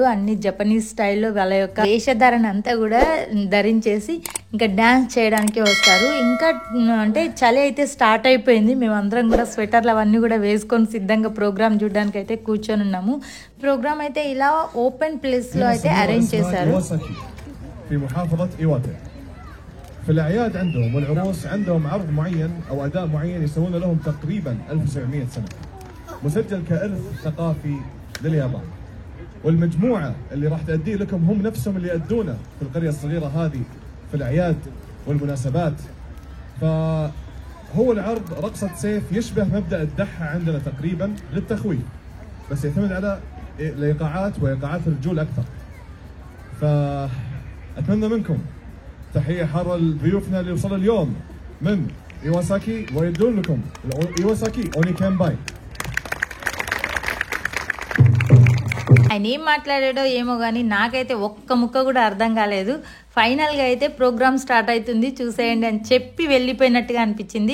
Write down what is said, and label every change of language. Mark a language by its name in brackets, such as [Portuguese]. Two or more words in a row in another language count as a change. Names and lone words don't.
[Telugu] అన్ని [English] Japanese styleలో [Telugu] వాళ్ళ యొక్క వేషధారణ అంతా కూడా ధరించేసి ఇంకా డ్యాన్స్ చేయడానికి వస్తారు. ఇంకా అంటే చలి అయితే స్టార్ట్ అయిపోయింది. మేమందరం కూడా స్వెటర్లు అవన్నీ కూడా వేసుకొని సిద్ధంగా ప్రోగ్రామ్ చూడడానికి అయితే కూర్చొని ఉన్నాము. ప్రోగ్రామ్ అయితే ఇలా [English] open place [Telugu] లో అయితే అరేంజ్ చేశారు. [Arabic] في الأعياد عندهم والعروس عندهم عرض معين أو أداء معين يسوون لهم تقريبا 1700 سنة مسجل كإرث ثقافي لليابان. والمجموعة اللي راح تأديه لكم هم نفسهم اللي يأدونه في القرية الصغيرة هذه في الأعياد والمناسبات. فهو العرض رقصة سيف يشبه مبدأ الدحة عندنا تقريبا للتخويف، بس يعتمد على الإيقاعات وإيقاعات الرجول أكثر. فأتمنى منكم تحية حارة لضيوفنا اللي وصلوا اليوم من إيواساكي ويدون لكم إيواساكي أونيكانباي. [Telugu] ఆయన ఏం మాట్లాడాడో ఏమో కానీ నాకైతే ఒక్క ముక్క కూడా అర్థం కాలేదు. ఫైనల్గా అయితే [English] program start [Telugu] అవుతుంది చూసేయండి అని చెప్పి వెళ్ళిపోయినట్టుగా అనిపించింది.